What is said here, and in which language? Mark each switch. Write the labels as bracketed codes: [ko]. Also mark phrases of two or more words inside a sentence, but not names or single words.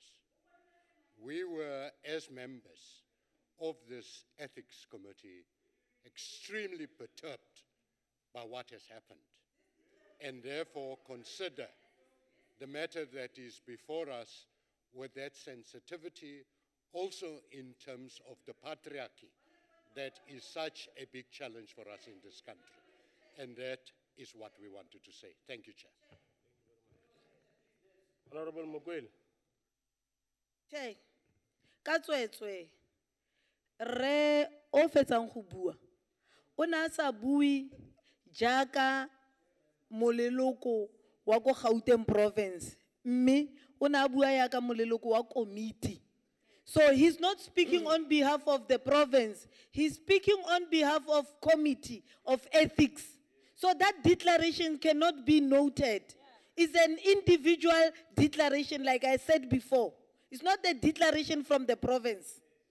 [en] We were, as members of this ethics committee, extremely perturbed by what has happened, and therefore consider the matter that is before us with that sensitivity, also in terms of the patriarchy that is such a big challenge for us in this country. And that is what we wanted to say. Thank you, Chair. Honorable Mokwele. Chair, [tn] ka tswetswe, re o fetsang go bua, o na sa bui jaaka moleloko wa ko Gauteng province, mme o na bua jaaka moleloko wa committee. [en] So he's not speaking on behalf of the province, he's speaking on behalf of committee of ethics. So that declaration cannot be noted. It's an individual declaration, like I said before. It's not the declaration from the province.